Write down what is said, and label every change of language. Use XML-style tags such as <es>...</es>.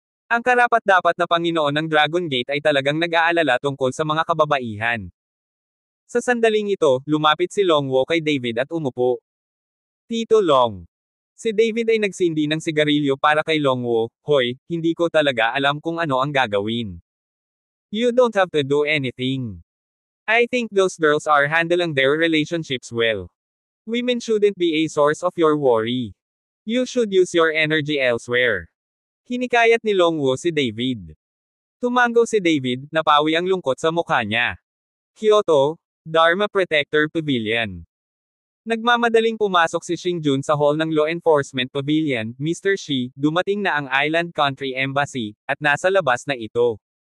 <tl>Ang karapat-dapat na Panginoon ng Dragon Gate ay talagang nag-aalala tungkol sa mga kababaihan. Sa sandaling ito, lumapit si Longwo kay David at umupo. Tito Long. Si David ay nagsindi ng sigarilyo para kay Longwo, "Hoy, hindi ko talaga alam kung ano ang gagawin."</tl> <en>"You don't have to do anything. I think those girls are handling their relationships well. Women shouldn't be a source of your worry. You should use your energy elsewhere."</en> <tl>Hinikayat ni Longwo si David. Tumango si David, napawi ang lungkot sa mukha niya. Kyoto, Dharma Protector Pavilion. Nagmamadaling pumasok si Xingjun sa hall ng Law Enforcement Pavilion, Mr. Shi, dumating na ang Island Country Embassy, at nasa labas na ito.</tl>